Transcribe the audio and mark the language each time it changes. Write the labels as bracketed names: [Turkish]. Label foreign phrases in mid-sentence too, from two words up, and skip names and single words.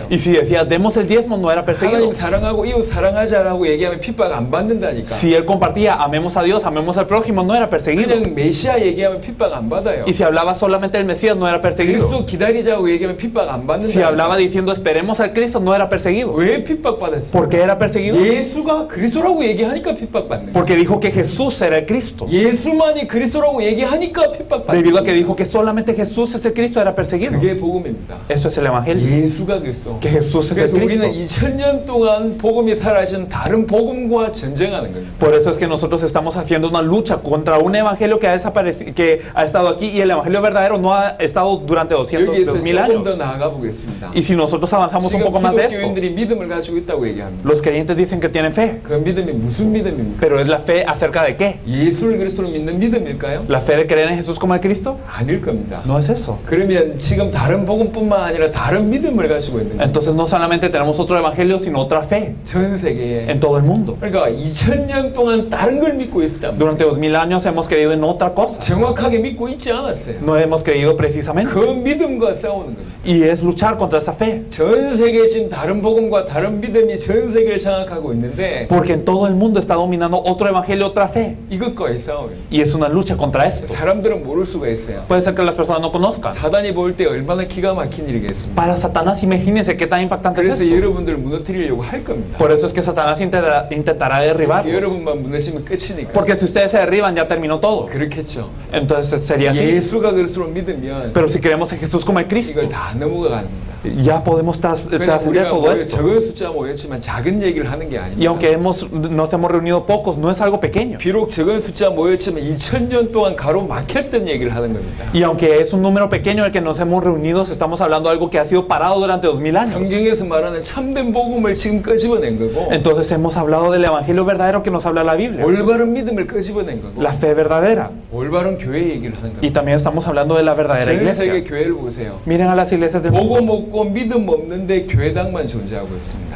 [Spanish] Y si decía demos el diezmo no era perseguido. [Korean] 하나님 사랑하고 이웃 사랑하자라고 얘기하면 핍박 안 받는다니까. [Spanish] Si él compartía amemos a Dios, amemos al prójimo no era perseguido. [Korean] 그냥 메시아 얘기하면 핍박 안 받아요. [Spanish] Y si hablaba solamente del Mesías no era perseguido. [Korean] 그리스도 기다리자고 얘기하면 핍박 안 받는다. [Spanish] Si hablaba diciendo esperemos al Cristo no era perseguido. [Korean] 왜 핍박 받았어요? [Spanish] ¿Por qué era perseguido? [Korean] 예수가 그리스도라고 얘기하니까 핍박 받는 거예요. [Spanish] Porque dijo que Jesús era el Cristo. [Korean] 예수만이 그리스도라고 얘기하니까 핍박 받는 [Spanish] Debido a que [Korean] 거예요. [Spanish] dijo que solamente Jesús es el Cristo era perseguido. [Korean] 그게 복음입니다. [Spanish] Eso es el evangelio. [Korean] 예수가 그리스도. [Spanish] Que Jesús es el [Korean] 그래서 우리는 [Spanish] Cristo. [Korean] 2000년 동안 복음이 사라진 다른 복음과 전쟁하는 겁니다. [Spanish] Por eso es que nosotros estamos haciendo una lucha contra un evangelio que ha desaparecido, que ha estado aquí y el evangelio verdadero no ha estado durante 200, [Korean] 여기에서 [Spanish] 2000 [Korean] 조금 더 [Spanish] años. [Korean] 나아가 보겠습니다. [Spanish] Y si nosotros avanzamos un [Korean] 지금 [Spanish] poco más de esto, [Korean] 기독교인들이 믿음을 가지고 있다고 얘기합니다. [Spanish] los creyentes dicen que tienen fe, [Korean] 그 믿음이 무슨 믿음입니까? [Spanish] pero ¿es la fe acerca de qué? [Korean] 예수를 그리스도로 믿는 믿음일까요? [Spanish] ¿La fe de creer en Jesús como el Cristo? [Korean] 아닐 겁니다. [Spanish] No es eso. [Korean] 그러면 지금 다른 복음뿐만 아니라 다른 믿음을 가지고 있는 거예요. [Spanish] Entonces no solamente tenemos otro evangelio, sino otra fe [Korean] 전 세계에. [Spanish] en todo el mundo. [Korean] 그러니까 2000년 동안 다른 걸 믿고 있었답니다. [Spanish] Durante 2000 años hemos creído en otra cosa. [Korean] 정확하게 믿고 있지 않았어요. [Spanish] No hemos creído precisamente. [Korean] 그 믿음과 싸우는 겁니다. [Spanish] Y es luchar contra esa fe. [Korean] 전 세계에 지금 다른 복음과 다른 믿음이 전 세계를 장악하고 있는데 [Spanish] Porque en todo el mundo está dominando otro evangelio, otra fe. [Korean] 이것과의 싸움이에요. [Spanish] Y es una lucha contra esto. [Korean] 사람들은 모를 수가 있어요. [Spanish] Puede ser que las personas no conozcan. [Korean] 사단이 볼 때 얼마나 기가 막힌 일이겠습니까? [Spanish] Para Satanás, imagínense qué tan impactante es [Korean] 그래서 [Spanish] esto. [Korean] 여러분들을 mu너뜨리려고 할 겁니다. [Spanish] Por eso es que Satanás intentará derribarlos. [Korean] 여러분만 무너지면 끝이니까. [Spanish] Porque si ustedes se derriban, ya terminó todo. [Korean] 그렇겠죠. [Spanish] Entonces sería así. [Korean] 예수가 그리스도로 믿으면 [Spanish] Pero si creemos en Jesús como el Cristo, [Korean] 이걸 다 넘어갑니다. [Spanish] Ya podemos [Korean] 그러니까 [Spanish] trascender [Korean] 우리가 [Spanish] todo esto. [Korean] 적은 숫자 모였지만 작은 얘기를 하는 게 [Spanish] Y [Korean] 아닙니다. [Spanish] aunque nos hemos reunido pocos, no es algo pequeño. [Korean] 비록 적은 숫자 모였지만 2000년 동안 가로막혔던 얘기를 하는 겁니다. [Spanish] Y aunque es un número pequeño el que nos hemos reunido, estamos hablando de algo que ha sido parado durante 2000 años. [Korean] 성경에서 말하는 참된 복음을 지금 끄집어낸 거고 [Spanish] Entonces hemos hablado del evangelio verdadero que nos habla la Biblia, [Korean] 올바른 믿음을 끄집어낸 거고 [Spanish] la fe verdadera. [Korean] 올바른 교회 얘기를 하는 [Spanish] Y [Korean] 겁니다. [Spanish] también estamos hablando de la verdadera [Korean] 전 세계 [Spanish] iglesia. [Korean] 교회를 보세요. [Spanish] Miren a las iglesias del mundo. [Korean] 복음 없고 믿음 없는데 교회당만 존재하고 있습니다.